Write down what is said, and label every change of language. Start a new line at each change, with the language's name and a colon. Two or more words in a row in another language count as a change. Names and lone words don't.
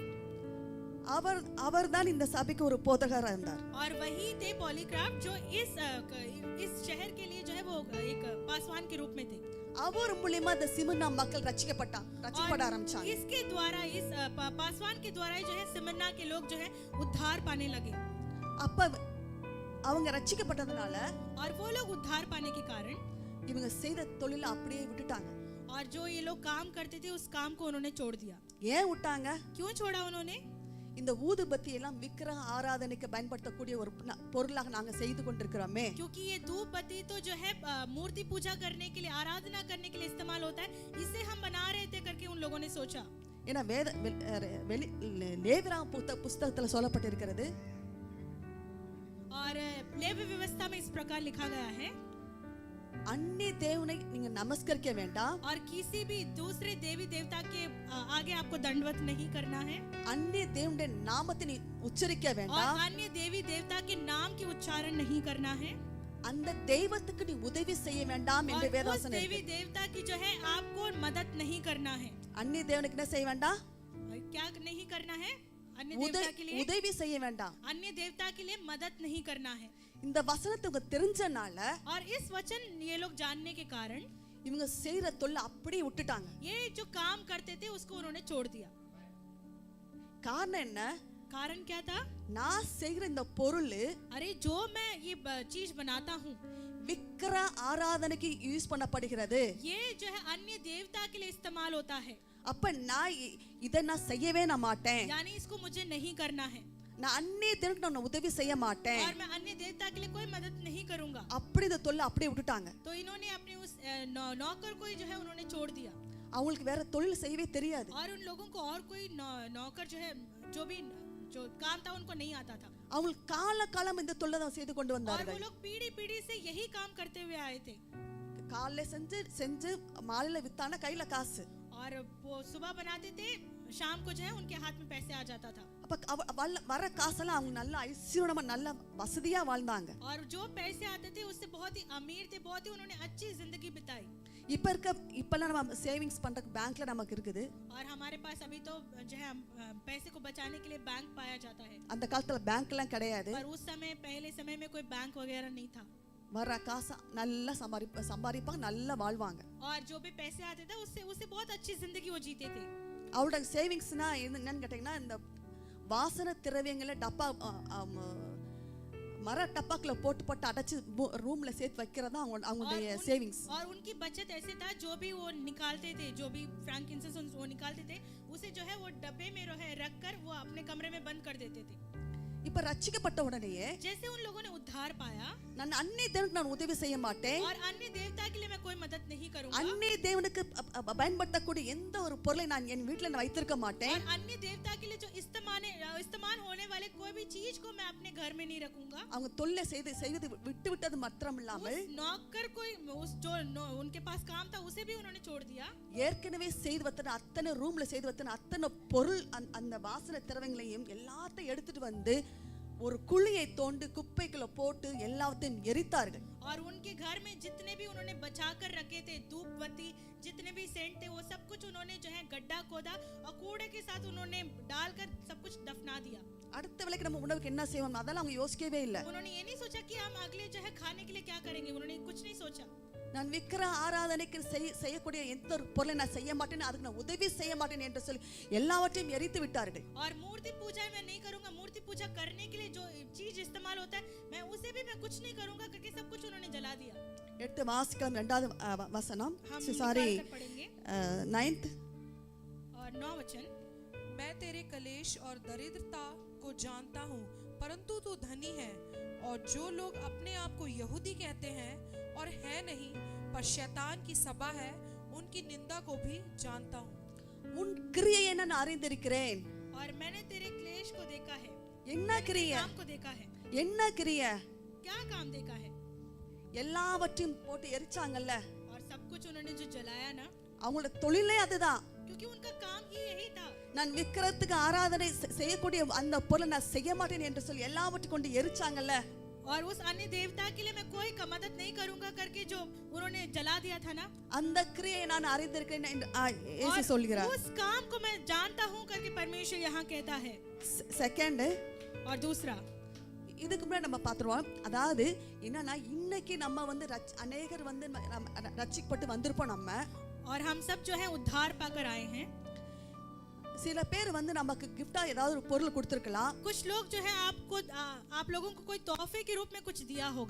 Tamil: அவர்தான் இந்த சபைக்கு ஒரு போதகரா இருந்தார்.
Hindi: और वही थे पॉलीक्राफ्ट जो इस शहर के लिए जो है वो एक पासवान के रूप में थे.
Tamil: அவர் மூலமா இந்த சிமிர்னா மக்கள் ரட்சிக்கப்பட ஆரம்பிச்சாங்க.
Hindi: इसके द्वारा इस पासवान के द्वारा जो है सिमरना के लोग जो है उद्धार पाने लगे.
Tamil: அப்ப அவங்க ரட்சிக்கப்பட்டதனால
Hindi: और वो लोग उद्धार पाने के कारण
Tamil: இவங்க செய்த தொழிலை அப்படியே விட்டுட்டாங்க.
Hindi: और जो ये लोग काम करते थे उस काम को उन्होंने छोड़ दिया.
Tamil: ஏன் விட்டாங்க?
Hindi: क्यों छोड़ा उन्होंने?
Tamil: இந்த ஊதுபத்தி எல்லாம் விக்கிரக ஆராதனைக்கு பயன்படுத்தக்கூடிய ஒரு பொருளாக நாங்க செய்து கொண்டிருக்கிறோமே.
Hindi: क्योंकि ये धूप बत्ती तो जो है मूर्ति पूजा करने के लिए, आराधना करने के लिए इस्तेमाल होता है, इसे हम बना रहे थे करके उन लोगों ने सोचा.
Tamil: ஏன்னா லேவியராகம புத்தகத்துல சொல்லப்பட்டிருக்கிறது.
Hindi: और लेवी व्यवस्था में इस प्रकार लिखा गया है,
Tamil: अन्य தேவனை நீங்க நமஸ்கரிக்க வேண்டாம்.
Hindi: और किसी भी दूसरे देवी देवता के आगे आपको दंडवत नहीं करना है.
Tamil: अन्य தேவனுடைய நாமத்தை நீ உச்சரிக்க வேண்டாம்.
Hindi: और अन्य देवी देवता के नाम की उच्चारण नहीं करना है.
Tamil: அந்த தெய்வத்துக்கு நீ உதவி செய்ய வேண்டாம் என்று வேதவசனம் இருக்கு.
Hindi: देवी देवता की जो है आपको मदद नहीं करना है.
Tamil: अन्य தேவனுக்கு என்ன செய்ய வேண்டாம்?
Hindi: क्या नहीं करना है? अन्य देवता के लिए
Tamil: உதவி செய்ய வேண்டாம்.
Hindi: अन्य देवता के लिए मदद नहीं करना है.
Tamil: இந்த வசனத்தை தெரிஞ்சனால
Hindi: और इस वचन ये लोग जानने के कारण
Tamil: இவங்க செய்யற தொல்லை அப்படியே விட்டுட்டாங்க.
Hindi: ये जो काम करते थे उसको उन्होंने छोड़ दिया.
Tamil: காரணம் என்ன?
Hindi: कारण क्या था?
Tamil: நான் செய்யற இந்த பொருள்,
Hindi: अरे जो मैं ये चीज बनाता हूँ
Tamil: விக்கிரக ஆராதனைக்கு யூஸ் பண்ணப்படுகிறது.
Hindi: ये जो है अन्य देवता के लिए इस्तेमाल होता है.
Tamil: அப்ப நான் இதை நான் செய்யவே மாட்டேன்.
Hindi: यानी इसको मुझे नहीं करना है.
Tamil: நான் अन्य தேவனுக்கு நான் உதவி செய்ய மாட்டேன்.
Hindi: और मैं अन्य देवता के लिए कोई मदद नहीं करूंगा.
Tamil: அப்படி இந்த தொல்லை அப்படியே விட்டுட்டாங்க.
Hindi: तो इन्होंने अपने उस नौकर को जो है उन्होंने छोड़ दिया.
Tamil: அவங்களுக்கு வேற தொழில் செய்யவே தெரியாது.
Hindi: और उन लोगों को और कोई नौकर जो है जो काम था उनको नहीं आता था.
Tamil: அவங்க காலம் இந்த தொல்லை தான் செய்து கொண்டு வந்தார்கள்.
Hindi: और वो लोग पीढ़ी से यही काम करते हुए आए थे.
Tamil: காலைல செஞ்சு மாலையில வித்தானா கையில காசு.
Hindi: और वो सुबह बनाते थे, शाम को जो है उनके हाथ में पैसे आ जाता था.
Tamil: அப்ப வர காசெல்லாம் அவங்க நல்ல ஐஸ்வர்யமா நல்ல வசதியா வாழ்ந்தாங்க.
Hindi: और जो पैसे आते थे उससे बहुत ही अमीर थे, बहुत ही उन्होंने अच्छी जिंदगी बिताई.
Tamil: இப்பெல்லாம் நம்ம சேவிங்ஸ் பண்றதுக்கு பேங்க்ல நமக்கு இருக்குது.
Hindi: और हमारे पास अभी तो जो है पैसे को बचाने के लिए बैंक पाया जाता है.
Tamil: அந்த காலத்துல பேங்க் எல்லாம் கிடையாது.
Hindi: पर उस समय पहले समय में कोई बैंक वगैरह नहीं था.
Tamil: வர காசு நல்லா சம்பாதிப்பாங்க, நல்லா வாழ்வாங்க.
Hindi: और जो भी पैसे आते थे उससे बहुत अच्छी जिंदगी वो जीते थे.
Tamil: அவரோட சேவிங்ஸ்னா என்னன்னு கேட்டீங்கன்னா இந்த வாசனை திரவியங்களை டப்பா மர டப்பாக்குல போட்டு போட்டு அடைச்சு ரூம்ல சேர்த்து வைக்கிறதா அவங்களுடைய சேவிங்ஸ்.
Hindi: और उनकी बचत ऐसे था, जो भी वो निकालते थे, जो भी फ्रैंकिंसेंस वो निकालते थे, उसे जो है वो डब्बे में रखकर वो अपने कमरे में बंद कर देते थे.
Tamil: இப்ப ரட்சிக்கப்பட்ட உடனேயே
Hindi: जैसे उन लोगों ने उद्धार पाया,
Tamil: நான் அன்னை தேவனுக்கு நான் உதவி செய்ய மாட்டேன்,
Hindi: और अन्य देवता के लिए मैं कोई मदद नहीं करूंगा,
Tamil: அன்னை தேவனுக்கு பயன்படுத்தக்கூடிய எந்த ஒரு பொருளை நான் என் வீட்ல நான் வைத்திருக்க மாட்டேன்,
Hindi: और अन्य देवता के लिए जो इस्तेमाल होने वाले कोई भी चीज को मैं अपने घर में नहीं रखूंगा.
Tamil: அவங்க தொல்லை செய்து விட்டு விட்டது மாத்திரமில்லாமல்
Hindi: नौकर कोई जो उनके पास काम था उसे भी उन्होंने छोड़ दिया.
Tamil: ஏற்கனவே செய்து வத்தன அத்தனை ரூம்ல செய்து வத்தன அத்தனை பொருள் அந்த வாசனை திரவங்களையும் எல்லாத்தையும் எடுத்துட்டு வந்து ஒரு குழியை தோண்டி குப்பைக்குள்ள போட்டு எல்லாத்தையும் எரித்தார்கள்.
Hindi: और उनके घर में जितने भी उन्होंने बचा कर रखे थे, धूपबत्ती, जितने भी सेंट थे, वो सब कुछ उन्होंने जो है गड्ढा खोदा और कूड़े के साथ उन्होंने डालकर सब कुछ दफना दिया.
Tamil: அடுத்த வேளைக்கு நம்ம உணவுக்கு என்ன செய்வோம் அதெல்லாம் அவங்க யோசிக்கவே இல்லை.
Hindi: उन्होंने ये नहीं सोचा कि हम अगले जो है खाने के लिए क्या करेंगे, उन्होंने कुछ नहीं सोचा.
Tamil: நான் விக்கிர ஆராதனைக்கு செய்யக்கூடிய எந்த ஒரு பொருளை நான் செய்ய மாட்டேன், அதுக்கு நான் உதவி செய்ய மாட்டேன் என்று சொல்லி எல்லாவற்றையும் எரித்து விட்டார்கள்.
Hindi: और मूर्ति पूजा मैं नहीं करूंगा, मूर्ति पूजा करने के लिए जो चीज इस्तेमाल होता है मैं उसे भी मैं कुछ नहीं करूंगा करके सब कुछ उन्होंने जला दिया.
Tamil: 8 வாசிக்கலாம் 2வது வசனம்,
Hindi: हम
Tamil: சாரி
Hindi: निकाल कर पढ़ेंगे. 9th और 9 वचन, मैं तेरे कलेश और दरिद्रता को जानता हूँ, परंतु तू धनी है, और जो लोग अपने आप को यहूदी कहते हैं और है नहीं पर शैतान की सभा है, उनकी निंदा को भी जानता हूँ.
Tamil: உன் கிரியையை நான் அறிந்திருக்கிறேன்.
Hindi: और मैंने तेरे क्लेश को देखा है.
Tamil: என்ன கிரியை?
Hindi: काम को देखा है.
Tamil: என்ன கிரியை?
Hindi: क्या काम देखा है?
Tamil: எல்லாவற்றையும் போட்டு எரிச்சாங்கல்ல,
Hindi: और सब कुछ उन्होंने जो जलाया ना,
Tamil: அவங்களோட தொழிலே அதுதான்.
Hindi: क्योंकि उनका काम ही यही था.
Tamil: நான் விக்கிரத்துக்கு ஆராதனை செய்யக்கூடிய அந்த பொருளை நான் செய்ய மாட்டேன் என்று சொல்லி எல்லாவற்றையும் கொண்டு எரிச்சாங்கல்ல,
Hindi: और उस अन्य देवता के लिए मैं कोई मदद नहीं करूंगा करके जो उन्होंने जला दिया था ना,
Tamil: அந்த கிரியை நான் அறிந்திருக்கிறேன் என்று இயேசு சொல்கிறார்.
Hindi: उस काम को मैं जानता हूं करके परमेश्वर यहाँ कहता है.
Tamil: செகண்ட்,
Hindi: और दूसरा,
Tamil: இதுக்கு முன்னாடி நம்ம பார்த்துருவோம். அதாவது என்னன்னா இன்னைக்கு நம்ம வந்து அநேகர் வந்து ரட்சிக்கப்பட்டு வந்திருப்போம் நம்ம,
Hindi: और हम सब जो है उद्धार पाकर आए हैं.
Tamil: சில பேர் வந்து நமக்கு கிஃப்டா ஏதாவது ஒரு பொருள் கொடுத்திருக்கலாம்.
Hindi: कुछ लोग जो है आप लोगों को कोई तोहफे के रूप में कुछ दिया होगा.